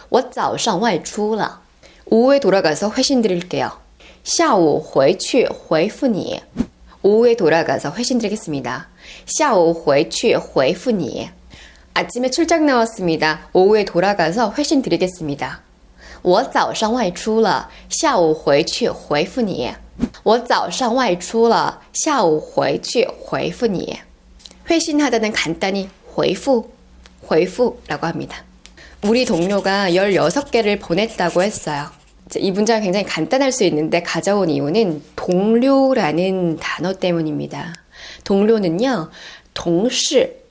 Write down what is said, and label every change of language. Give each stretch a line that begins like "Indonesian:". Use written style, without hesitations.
Chinese: 我早上外出了.
Korean: 오후에 돌아가서 회신 드릴게요.
Chinese: 下午回去回复你.
Korean: 오후에 돌아가서 회신 드리겠습니다.
Chinese: 下午回去回复你.
Korean: 아침에 출장 나왔습니다. 오후에 돌아가서 회신 드리겠습니다.
Chinese: 我早上外出了，下午回去回复你。我早上外出了，下午回去回复你。
Korean: 회신하다는 간단히 回复라고 합니다. 우리 동료가 16개를 보냈다고 했어요. 이 문장은 굉장히 간단할 수 있는데 가져온 이유는 동료라는 단어 때문입니다. 동료는요, 동시.